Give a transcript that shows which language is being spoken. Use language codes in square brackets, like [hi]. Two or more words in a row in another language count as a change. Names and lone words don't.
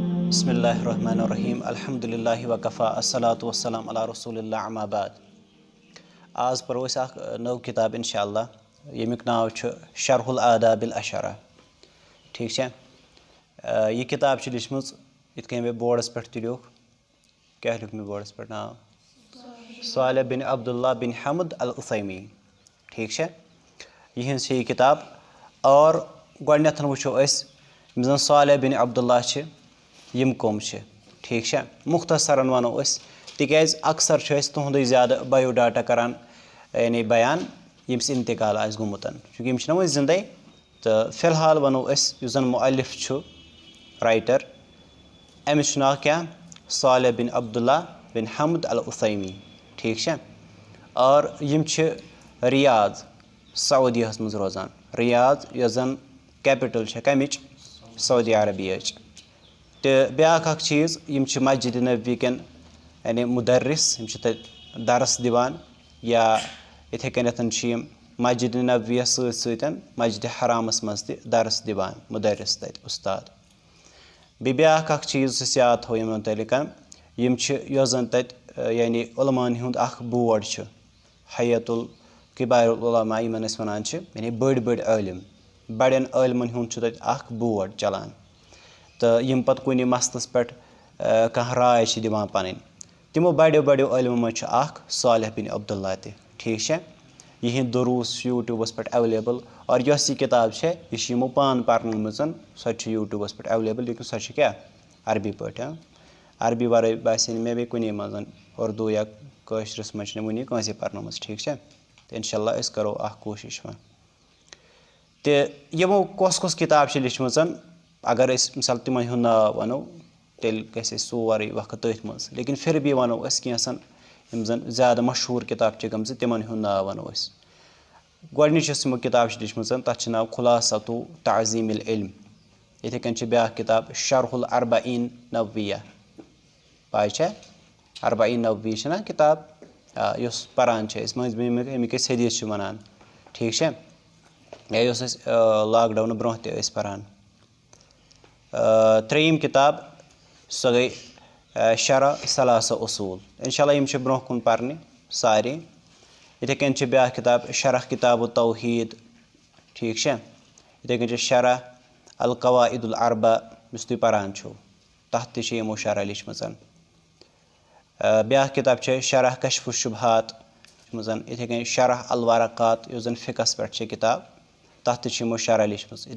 [ar] بسم الله الرحمن الرحيم الحمد لله وكفى الصلاة والسلام على رسول الله أما بعد. [ks] आज पढ़ो अस अख नव किताब इंशाअल्लाह यमिक नाव छ शरहुल आदाबिल अशरा। [hi] ठीक है, [ks] यह किताब छ लिखमज इत कन मे बोर्डस पे लिख, क्या लिख मे बोर्डस पे नाव सालिह बिन अब्दुल्लाह बिन हमद अल उसैमी। [hi] ठीक है, [ks] यह किताब और गोडनेथ वो यम सालिह बिन अब्दुल्लाह छ यम कम छ। [hi] ठीक है, [ks] मुख्तसरन वनो तिकाज अक्सर तुहद ज़्यादा बायोडाटा करान यानी बयान यम्स इंतकाल आस गुमुत, चूँकि यम वो जिंदे। तो फिलहाल वनो जन मुअल्लिफ छु राइटर अमिस नाव क्या सालिह बिन अब्दुल्लाह बिन हमद अल उसैमी। [hi] ठीक है, [ks] और यम रियाद सऊदी मज रोजान। रियाद यस जन कैपिटल कमिच सऊदी अरबिया। तो ब्याक चीज़ यम मस्जिद नबवी कन यानी मुदर्रिस यम दरस दिवान, या इथे कन मस्जिद नबवियस सतन मस्जिद हरामस मज दरस दिवान मुदर्रिस तत उस्ताद। ब्याक चीज़ याद थो यम मुतलिक यम जन तत यानी उलमान हुंद बोर्ड हयतुल किबारुल उलमा यमन वनान यानी बड़ बड़ आलिम बड़न आलिमन हुंद तत बोर्ड चलान। तो यम पत कुन मसलस पे कह राय दिवान पन तमो बड़ो बड़ो आलिमो मज सालिह बिन अब्दुल्लाह ते। [hi] ठीक है, [ks] यह दुरूस यूट्यूबस पे अवेलेबल, और यह किताब यह पान पर्न सो यूट्यूबस पे अवेलेबल, लेकिन सो क्या अरबी पे। अरबी वर बासे मे बे कुन मज उर्दू या कशरस मज वन कंसे पर्न। ठीक है, तो इंशाल्लाह करो कोशिश वो। तो यमो कस कस किताब लिखम, अगर मिसाल तिमन हुंद नाव वनो तेल गि सोरे वक्त तथ मज, लेकिन फिर भी वनो कैसन यम जन ज़्यादा मशहूर किताब गम तिमन हुंद नाव वनो। गोडनिच यमो किताब लिखम तथ नाव खुलासतु ताज़ीमिल इल्म। इथे कन ब्या किताब शरहुल अरबईन नवविया, पाए अरबईन नववी ना किताब युस परान अमिक हदीस वनान। [hi] ठीक है, [ks] या लॉकडाउन ब्रोह ते परान। त्रेयम किताब सो गई शरह सलासा उसूल। इंशाल्लाह यम ब्रोह कुन पर्ने सारे। इथे कन ब्या किताब शरह किताब तौहीद। ठीक है, इथे कन शरह अल कवाइदुल अरबा यस तुम परान छो तथ तमो शरह लिखम। ब्या किताब शरह कशफुश शुबहात मजन। इथे कन शरह अल वरक़ात यस जन फ़िक़स पे किताब तथ तमो शरह लिखम।